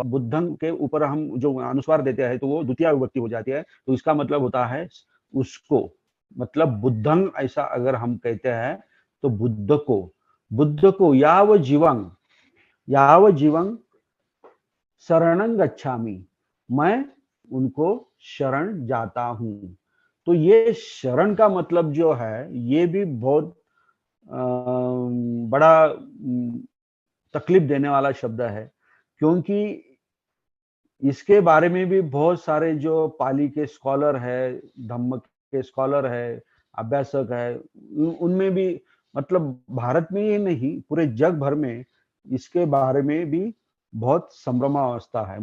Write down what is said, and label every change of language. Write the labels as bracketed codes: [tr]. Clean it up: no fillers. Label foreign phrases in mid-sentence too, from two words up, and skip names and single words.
[hi] बुद्धं के ऊपर हम जो अनुस्वार देते हैं तो वो द्वितीय विभक्ति हो जाती है, तो इसका मतलब होता है उसको, मतलब बुद्धं ऐसा अगर हम कहते हैं तो बुद्ध को [pi] याव जीवं शरणं गच्छामि, [hi] मैं उनको शरण जाता हूं। तो ये शरण का मतलब जो है, ये भी बहुत बड़ा तकलीफ देने वाला शब्द है, क्योंकि इसके बारे में भी बहुत सारे जो पाली के स्कॉलर है, धम्म के स्कॉलर है, अभ्यासक है, उनमें भी, मतलब भारत में ही नहीं पूरे जग भर में इसके बारे में भी बहुत संभ्रमावस्था है।